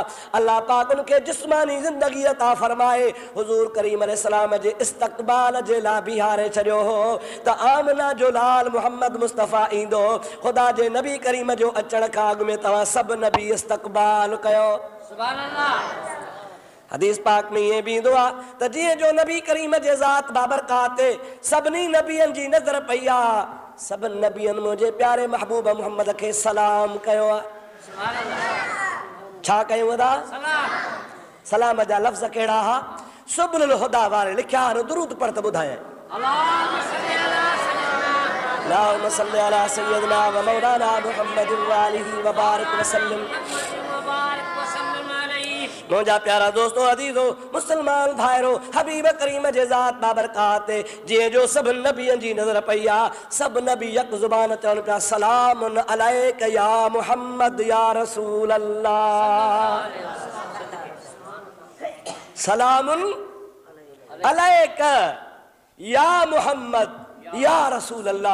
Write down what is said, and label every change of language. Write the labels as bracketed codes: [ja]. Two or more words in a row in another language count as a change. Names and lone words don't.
[sd] अल्लाह पाक उनखे जिस्मानी ज़िंदगी अता फरमाए। हुज़ूर करीम अलैहिस्सलाम जे इस्तक़बाल जे लाइ बीहारे छॾियो हो त आमना जो लाल मोहम्मद मुस्तफ़ा ईंदो। ख़ुदा जे नबी करीम जो अचण खां अॻु में तव्हां सभु नबी इस्तक़बाल कयो। [ar] سبحان الله. [sd] हदीस पाक [hi] में ये भी [sd] दुआ त जीअं जो नबी करीम जे ज़ात बाबरकात सभिनी नबियनि जी नज़र पई आहे, सभिनी नबियनि मुंहिंजे प्यारे महबूब मोहम्मद खे सलाम कयो आहे। छा कयूं अदा? सलाम जा लफ़्ज़ कहिड़ा हा? सुबुल हुदा वारे लिखिया आहिनि, दुरूद पढ़ त ॿुधाए। [ar] اللهم صل على سيدنا ومولانا محمد وآله وبارك وسلم. [sd] मुंहिंजा प्यारा दोस्तों अज़ीज़ो मुसलमान भाइरो, हबीब करीम जे ज़ात बाबरकात जीअं जो सभु नबियनि जी नज़र पई आहे, सभु नबी यक ज़ुबान चवनि पिया [ar] سلام عليك يا محمد يا رسول الله, سلام عليك يا محمد يا رسول الله.